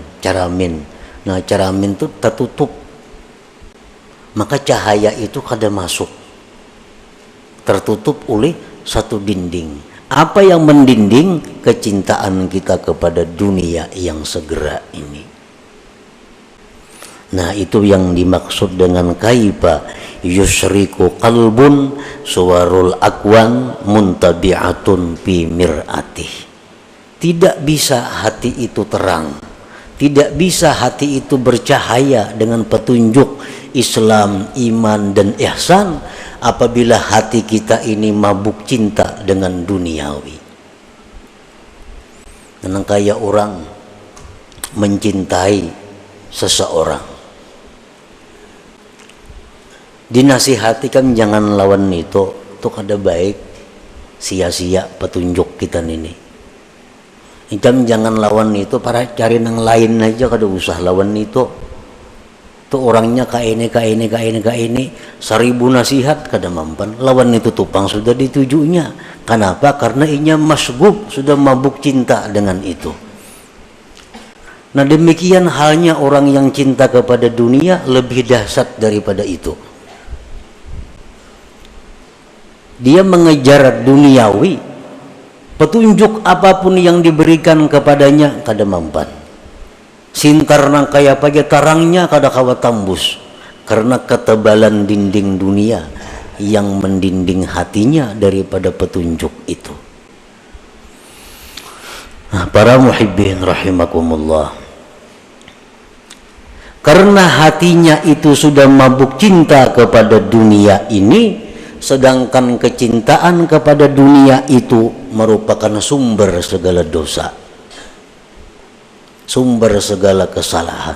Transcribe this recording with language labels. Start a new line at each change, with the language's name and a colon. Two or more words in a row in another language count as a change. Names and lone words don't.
Indonesian: Nah, caramin itu tertutup, maka cahaya itu kada masuk, tertutup oleh satu dinding. Apa yang mendinding? Kecintaan kita kepada dunia yang segera ini. Nah, itu yang dimaksud dengan
Arabic: كيف يشرق قلب صور الأكوان منطبعة في مرآته.
Indonesian: Tidak bisa hati itu terang, tidak bisa hati itu bercahaya dengan petunjuk Islam, iman dan ihsan apabila hati kita ini mabuk cinta dengan duniawi. Karena kayak orang mencintai seseorang, dinasihatikan jangan lawan itu kada baik, sia-sia petunjuk kita ini.
Banjar: Ikam jangan lawan itu, para cari yang lain aja, kada usah lawan itu. Tuh orangnya ka ini 1000 nasihat kada mampan. Lawan itu tupang sudah ditujunya.
Indonesian: Kenapa? Karena inya masgub, sudah mabuk cinta dengan itu. Nah demikian halnya orang yang cinta kepada dunia lebih dahsyat daripada itu. Dia mengejar duniawi, petunjuk apapun yang diberikan kepadanya kada mampan.
Banjar: Sintar nang kaya pagi tarangnya kada kawa tambus, karena ketebalan dinding dunia yang mendinding hatinya daripada petunjuk itu.
Indonesian: Nah, para
Arabic: المحبين رحمكم الله,
Indonesian: karena hatinya itu sudah mabuk cinta kepada dunia ini, sedangkan kecintaan kepada dunia itu merupakan sumber segala dosa, sumber segala kesalahan.